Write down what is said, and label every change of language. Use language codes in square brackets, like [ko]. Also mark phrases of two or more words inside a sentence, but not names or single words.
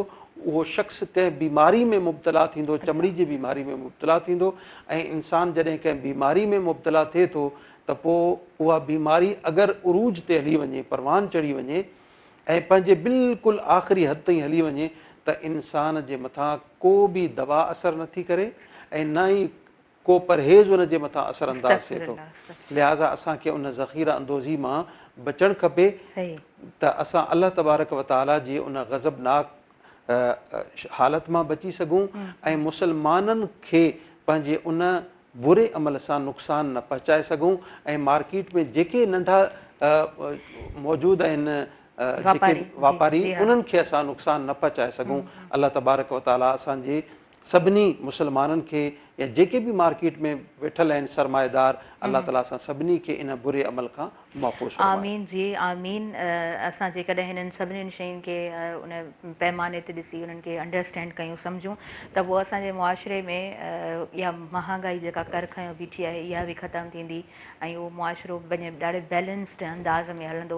[sd] उहो शख़्स कंहिं बीमारी में मुब्तला थींदो, चमड़ी जी बीमारी में मुब्तला थींदो ऐं इंसानु जॾहिं कंहिं बीमारी में मुब्तला थिए थो त पोइ उहा बीमारी अगरि उरूज ते हली वञे, परवान चढ़ी वञे ऐं पंहिंजे बिल्कुलु आख़िरी हद ताईं हली वञे त इंसान जे मथां को बि दवा असरु नथी करे ऐं न ई को परहेज़ उन जे मथां असर अंदाज़ थिए थो। लिहाज़ा असांखे उन ज़ख़ीरा अंदोज़ी मां बचणु खपे त असां [ar] الله تبارك وتعالى [sd] जी उन ग़ज़बनाक हालत मां बची सघूं ऐं मुसलमाननि खे पंहिंजे उन बुरे अमल सां नुक़सानु न पहुचाए सघूं ऐं मार्केट में जेके नंढा मौजूदु आहिनि जेके वापारी उन्हनि खे असां नुक़सानु न पहुचाए सघूं। [ar] الله تبارك وتعالى [sd] असांजे सभिनी मुसलमाननि खे या जेके बि मार्केट में वेठल आहिनि सरमाएदार, अल्लाह ताला असां सभिनी खे इन बुरे अमल खां महफ़ूज़ फरमाए। आमीन जी आमीन। असां जेकॾहिं हिननि सभिनीनि शयुनि खे उन पैमाने ते ॾिसी उन्हनि खे अंडरस्टैंड कयूं, सम्झूं त पोइ असांजे मुआशरे में इहा महांगाई जेका कर खयों बीठी आहे इहा बि ख़तमु थींदी ऐं उहो मुआशरो पंहिंजे ॾाढे बैलेंस्ड अंदाज़ में हलंदो।